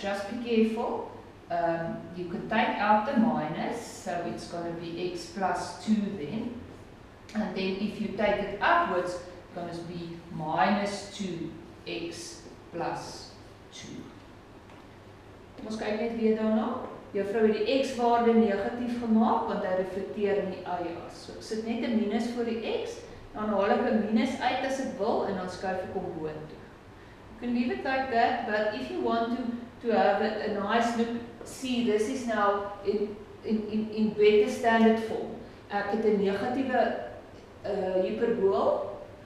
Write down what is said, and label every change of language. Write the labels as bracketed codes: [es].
[en] Just be careful. You can take out the minus, so it's going to be x plus 2 then. And then if you take it upwards, it's going to be minus 2x plus 2. [af] Ons kyk net weer daarna. Juffrou het die x-waarde negatief gemaak, want hy reflekteer in die y-as. So ek sit net 'n minus voor die x, dan haal ek 'n minus uit as ek wil, en dan skuif ek hom boontoe. [en] You can leave it like that, but if you want to have a nice look, see this is now in better standard form. [af] Ek het 'n negatiewe hiperbool